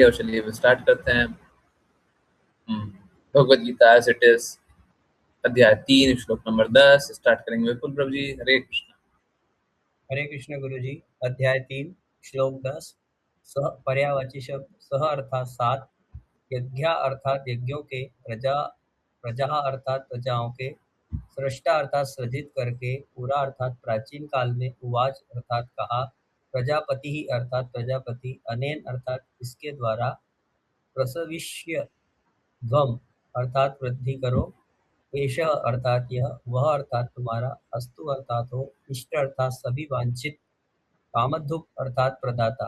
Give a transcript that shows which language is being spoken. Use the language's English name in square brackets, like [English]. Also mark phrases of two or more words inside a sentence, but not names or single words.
[Hindi] और चलिए अब स्टार्ट करते हैं। भगवद गीता एज इट इज, अध्याय 3 श्लोक नंबर 10 स्टार्ट करेंगे। विपुल प्रभु जी, हरे कृष्णा। हरे कृष्ण गुरु जी। अध्याय 3 श्लोक 10। सह पर्यायवाची शब्द सह अर्थात सात, यज्ञ अर्थात यज्ञों के, प्रजा प्रजा अर्थात प्रजाओं के, सृष्टा अर्थात सृजित करके, पूरा अर्थात प्राचीन काल में, उवाच अर्थात कहा, प्रजापति ही अर्थात प्रजापति, अनेन अर्थात इसके द्वारा, प्रसविष्य ध्वम अर्थात वृद्धि करो, एषः अर्थात यह, वह अर्थात तुम्हारा, अस्तु अर्थात हो, इष्ट अर्थात सभी वांछित, कामधुक अर्थात प्रदाता।